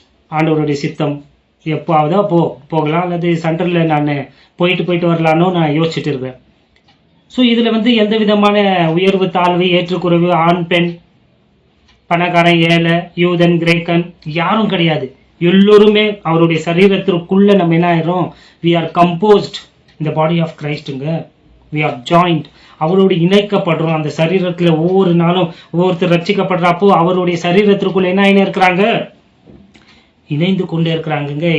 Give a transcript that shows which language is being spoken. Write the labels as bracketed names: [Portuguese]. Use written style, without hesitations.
[Tamil] ஆண்டவருடைய சித்தம் எப்போவாவதா போகலாம், அல்லது சென்டர்ல நான் போயிட்டு வரலான்னு நான் யோசிச்சுட்டு இருக்கேன். ஸோ இதுல எந்த விதமான உயர்வு தாழ்வு ஏற்றுக்குறைவு ஆண் பெண் பணக்காரன் ஏழை யூதன் கிரேக்கன் யாரும் கிடையாது. எல்லோருமே அவருடைய சரீரத்திற்குள்ள நம்ம என்ன ஆயிரும், [English] we are composed in the body of Christங்க. we are joined. [Tamil] அவரோடு இணைக்கப்படுறோம். அந்த சரீரத்துல ஒவ்வொரு நாளும் ஒவ்வொருத்தர் ரட்சிக்கப்படுறப்போ அவருடைய சரீரத்திற்குள்ள என்ன ஆயின்னு இருக்கிறாங்க, இணைந்து கொண்டே இருக்கிறாங்க.